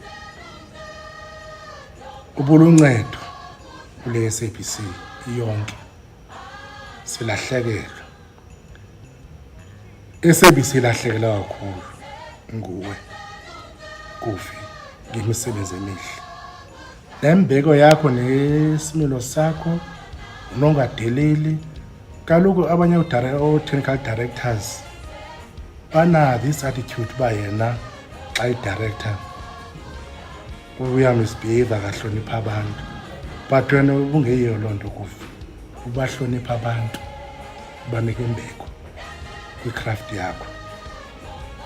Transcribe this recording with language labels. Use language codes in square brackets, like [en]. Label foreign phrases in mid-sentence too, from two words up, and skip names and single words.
[xh] Ubuluncedo kule SABC yonke silahlekelwa. SABC lahlekelwa kakhulu nguwe Guffy ngemisebenzi emihle. Lembeko yakho nesimilo sakho unongadeleli. Kaloku abanye o- [en] technical directors [xh] bana [en] this attitude [xh] ba yena xa i-director uyamisbehave akahlonipha abantu. But wena ubungeyiyo loo nto Guffy, ubahlonipha abantu, banike imbeko kwicraft yakho.